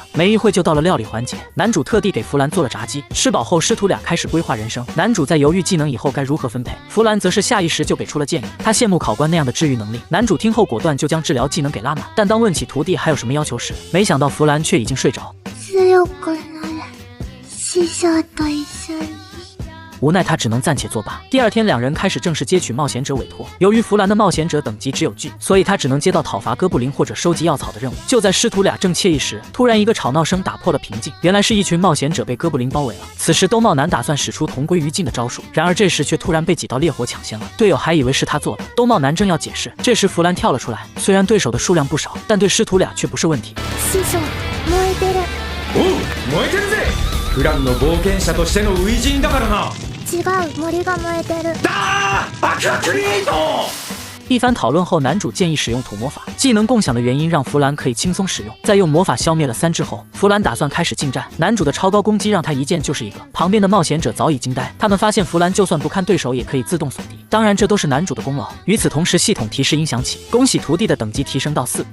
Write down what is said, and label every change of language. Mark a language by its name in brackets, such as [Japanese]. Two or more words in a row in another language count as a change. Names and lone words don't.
[Chinese] 没一会就到了料理环节，男主特地给弗兰做了炸鸡，吃饱后师徒俩开始规划人生。男主在犹豫技能以后该如何分配，弗兰则是下意识就给出了建议，他羡慕考官那样的治愈能力。男主听后果断就将治疗技能给拉满，但当问起徒弟还有什么要求时，没想到弗兰却已经睡着。 [Japanese] 強くなる。師匠と一緒に。 [Chinese] 无奈他只能暂且作罢。第二天，两人开始正式接取冒险者委托。由于弗兰的冒险者等级只有巨，所以他只能接到讨伐哥布林或者收集药草的任务。就在师徒俩正惬意时，突然一个吵闹声打破了平静。原来是一群冒险者被哥布林包围了。此时兜帽男打算使出同归于尽的招数，然而这时却突然被几道烈火抢先了。队友还以为是他做的，兜帽男正要解释，这时弗兰跳了出来。虽然对手的数量不少，但对师徒俩却不是问题。 [Japanese] 師匠、燃えてる。おう、燃えてるぜ。フランの冒険者としての初陣だからな。違う、森が燃えてる。アクアクリエイト。 [Chinese] 一番讨论后，男主建议使用土魔法，技能共享的原因让弗兰可以轻松使用。在用魔法消灭了3只后，弗兰打算开始近战。男主的超高攻击让他一剑就是一个，旁边的冒险者早已惊呆。他们发现弗兰就算不看对手也可以自动锁敌，当然这都是男主的功劳。与此同时，系统提示音响起，恭喜徒弟的等级提升到4。